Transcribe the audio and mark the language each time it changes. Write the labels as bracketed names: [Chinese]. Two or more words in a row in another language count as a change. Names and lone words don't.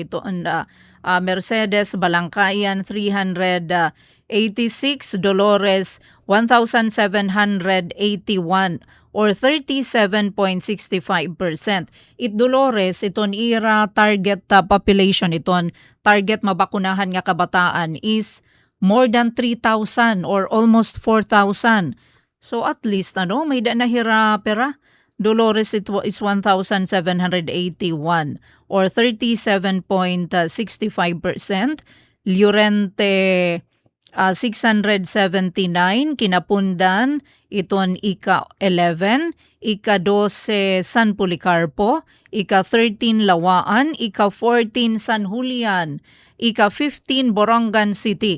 [Waray] Ito Mercedes Balangkayan 386, Dolores 1,781 or 37.65%. It Dolores, iton ira [English] target population, [Waray] iton target mabakunahan nga kabataan [English] is more than [Waray] 3,000 or almost 4,000. So at least may danahira pera. Dolores [English] it is [Waray] 1,781 or 37.65%. Llorente 679, Kinapundan iton ika-11, ika-12 San Policarpo, ika-13 Lawaan, ika-14 San Julian, ika-15 Borongan City.